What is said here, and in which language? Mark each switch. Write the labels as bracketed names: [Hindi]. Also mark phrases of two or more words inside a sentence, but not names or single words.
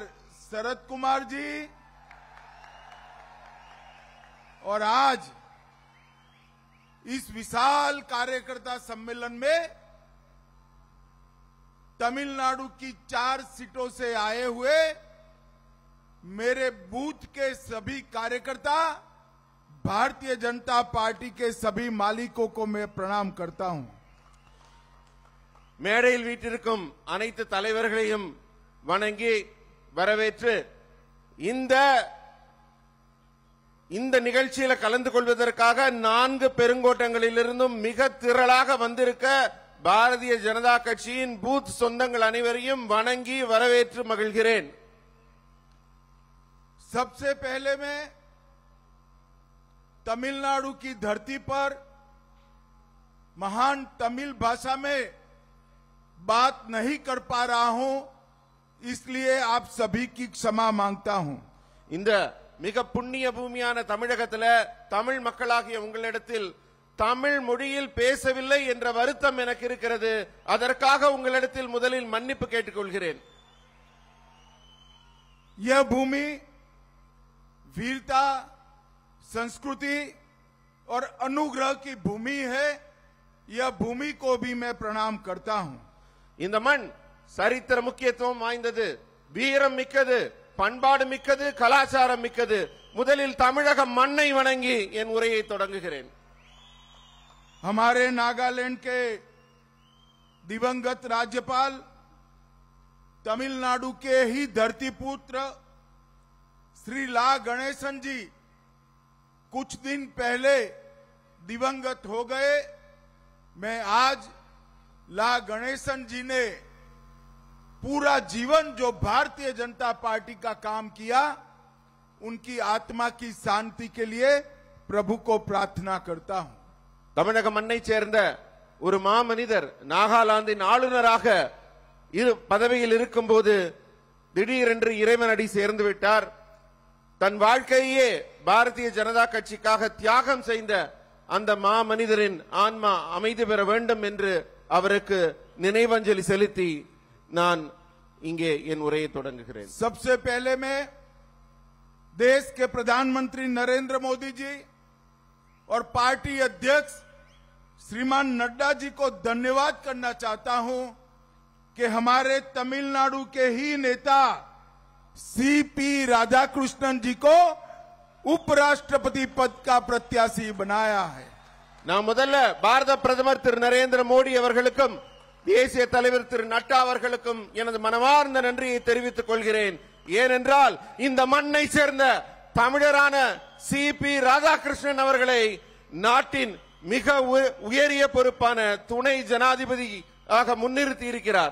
[Hindi] शरद कुमार जी, और आज इस विशाल कार्यकर्ता सम्मेलन में तमिलनाडु की 4 सीटों से आए हुए मेरे बूथ के सभी कार्यकर्ता, भारतीय जनता पार्टी के सभी मालिकों को मैं प्रणाम करता हूं। [Tamil] மேடையில் வீற்றிருக்கும் அனைத்து தலைவர்களையும் வணங்கி வரவேற்று இந்த நிகழ்ச்சியில கலந்து கொள்வதற்காக 4 பெருங்கோட்டங்களிலிருந்தும் மிக திரளாக வந்திருக்க பாரதிய ஜனதா கட்சியின் பூத் சொந்தங்கள் அனைவரையும் வணங்கி வரவேற்று மகிழ்கிறேன்। [Hindi] सबसे पहले मैं तमिलनाडु की धरती पर महान तमिल भाषा में बात नहीं कर पा रहा हूं, इसलिए आप सभी की क्षमा मांगता हूं। [Tamil] இந்த மிக புண்ணிய பூமியான தமிழகத்துல தமிழ் மக்களாகிய உங்களிடத்தில் தமிழ் மொழியில் பேசவில்லை என்ற வருத்தம் எனக்கு இருக்கிறது। அதற்காக உங்களிடத்தில் முதலில் மன்னிப்பு கேட்டுக்கொள்கிறேன்। [Hindi] यह भूमि वीरता, संस्कृति और अनुग्रह की भूमि है। यह भूमि को भी मैं प्रणाम करता हूं। [Tamil] இந்த மண் சரித்திர முக்கியத்துவம் வாய்ந்தது, வீரம் மிக்கது, பண்பாடு மிக்கது, கலாச்சாரம் மிக்கது। முதலில் தமிழக மண்ணை வணங்கி என் உரையை தொடங்குகிறேன்। [Hindi] हमारे नागालैंड के दिवंगत राज्यपाल, तमिलनाडु के ही धरतीपुत्र श्री ला गणेशन जी कुछ दिन पहले दिवंगत हो गए। मैं आज ला गणेशन जी ने पूरा जीवन जो भारतीय जनता पार्टी का काम किया, उनकी आत्मा की शांति के लिए प्रभु को प्रार्थना करता हूं। [Tamil] தமிழக மண்ணை சேர்ந்த ஒரு மாமனிதர் நாகாலாந்தின் ஆளுநராக பதவியில் இருக்கும்போது திடீரென்று இறைவனடி சேர்ந்து விட்டார்। தன் வாழ்க்கையே பாரதிய ஜனதா கட்சிக்காக தியாகம் செய்த அந்த மாமனிதரின் ஆன்மா அமைதி பெற வேண்டும் என்று அவருக்கு நினைவஞ்சலி செலுத்தி நான் இங்கே என் உரையை தொடங்குகிறேன்। [Hindi] सबसे पहले मैं देश के प्रधानमंत्री नरेंद्र मोदी जी और पार्टी अध्यक्ष श्रीमान नड्डा जी को धन्यवाद करना चाहता हूं कि हमारे तमिलनाडु के ही नेता सीपी राधाकृष्णन जी को उपराष्ट्रपति पद का प्रत्याशी बनाया है। [Tamil] நான் முதல்ல பாரத பிரதமர் திரு நரேந்திர மோடி அவர்களுக்கும் தேசிய தலைவர் திரு நட்டா அவர்களுக்கும் எனது மனமார்ந்த நன்றியை தெரிவித்துக் கொள்கிறேன்। ஏனென்றால் இந்த மண்ணை சேர்ந்த தமிழரான சிபி ராதாகிருஷ்ணன் அவர்களை நாட்டின் மிக உயரிய பொறுப்பான துணை ஜனாதிபதியாக முன்னிறுத்தி இருக்கிறார்।